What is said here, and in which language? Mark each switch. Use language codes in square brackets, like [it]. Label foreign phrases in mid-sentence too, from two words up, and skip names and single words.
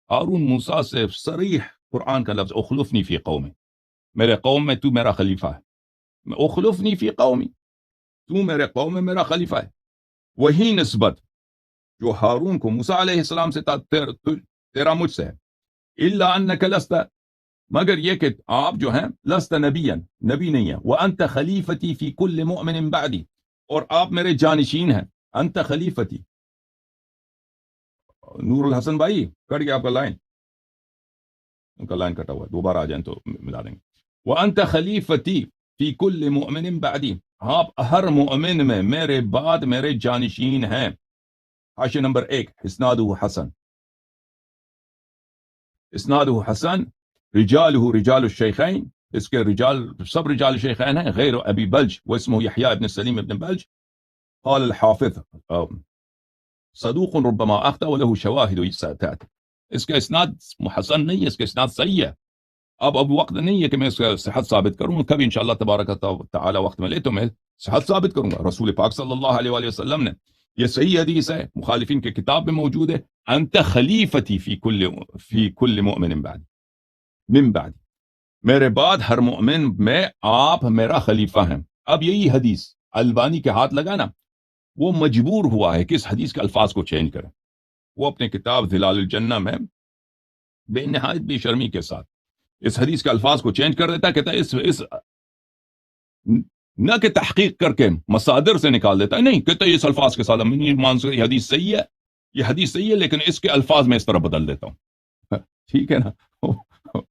[ur] ہارون موسیٰ سے صریح قرآن کا لفظ، [ar] اخلفنی فی قومی، [ur] میرے قوم میں تو میرا خلیفہ ہے، [ar] اخلفنی فی قومی، [ur] تو میرے قوم میں میرا خلیفہ ہے۔ وہی نسبت جو ہارون کو موسیٰ علیہ السلام سے تیرا مجھ سے ہے، [ar] الا انک لست، [ur] مگر یہ کہ آپ جو ہیں [ar] لست نبیا، [ur] نبی نہیں ہے، [ar] وانت خلیفتی فی کل مؤمن بعدی، [ur] اور آپ میرے جانشین ہیں، [ar] انت خلیفتی۔ [ur] نور الحسن بھائی کٹ گیا آپ کا لائن، ان کا لائن کٹا ہوا ہے، دوبارہ آ جائیں تو ملا دیں گے۔ [ar] وانت خلیفتی فی کل مؤمن بعدی، [ur] آپ ہر مؤمن میں میرے بعد میرے جانشین ہیں۔ حاشیہ نمبر 1، [ar] اسنادہ حسن، اسنادہ حسن، رجالہ رجال الشیخین، [ur] اس کے رجال سب رجال شیخین ہیں، [ar] غیر ابی بلج واسمہ یحییٰ ابن سلیم ابن بلج۔ قال الحافظ صدوق ربما اخطأ وله شواہد ساتات، [ur] اس کا اسناد حسن نہیں ہے، اس کا اسناد صحیح ہے۔ اب وقت نہیں ہے کہ میں اس کا صحت ثابت کروں، کبھی [ar] انشاءاللہ تبارک تعالی [ur] وقت میں لے تو میں صحت ثابت کروں گا۔ رسول پاک [ar] صلی اللہ علیہ وآلہ وسلم [ur] نے، یہ صحیح حدیث ہے، مخالفین کے کتاب میں موجود ہے، [ar] انت خلیفتی فی کل مؤمن بعد، من بعد، [ur] میرے بعد ہر مؤمن میں آپ میرا خلیفہ ہیں۔ اب یہی حدیث البانی کے ہاتھ لگانا، وہ مجبور ہوا ہے کہ اس حدیث کے الفاظ کو چینج کریں۔ وہ اپنے کتاب ظلال الجنہ میں بے نہایت بے شرمی کے ساتھ اس حدیث کے الفاظ کو چینج کر دیتا ہے، کہتا ہے اس نہ کہ تحقیق کر کے مصادر سے نکال دیتا ہے، نہیں، کہتا ہے اس الفاظ کے ساتھ یہ حدیث صحیح ہے، یہ حدیث صحیح ہے، لیکن اس کے الفاظ میں اس طرح بدل دیتا ہوں۔